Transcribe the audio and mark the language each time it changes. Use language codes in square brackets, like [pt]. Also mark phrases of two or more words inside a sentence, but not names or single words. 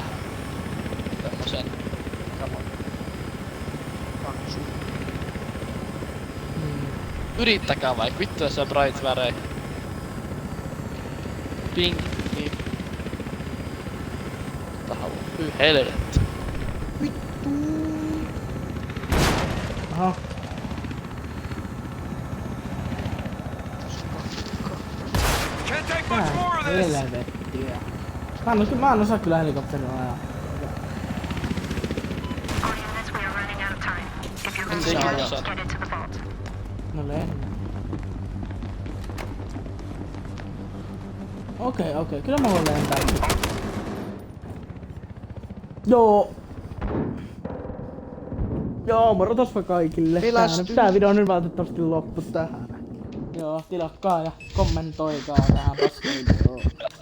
[fi] Tämmösen kamon. Yrittäkää vaikka vittu jos on bright värejä. Pink, niin. Hyi helvetti. Aha. [en] Can't take much more of this! [fi] Helvettiä. Mä en osaa kyllä helikopterilla ajaa. [en] All units, we are running out of time. If you're [fi] Ensin [en] ready, [fi] osaa. [en] get into the vault. [fi] No lennä. Okei. Kyllä mä voin lentää. Joo, morotospa kaikille. Tää video on nyt valitettavasti loppu tähän. Joo, tilatkaa ja kommentoikaa tähän paskavideoon.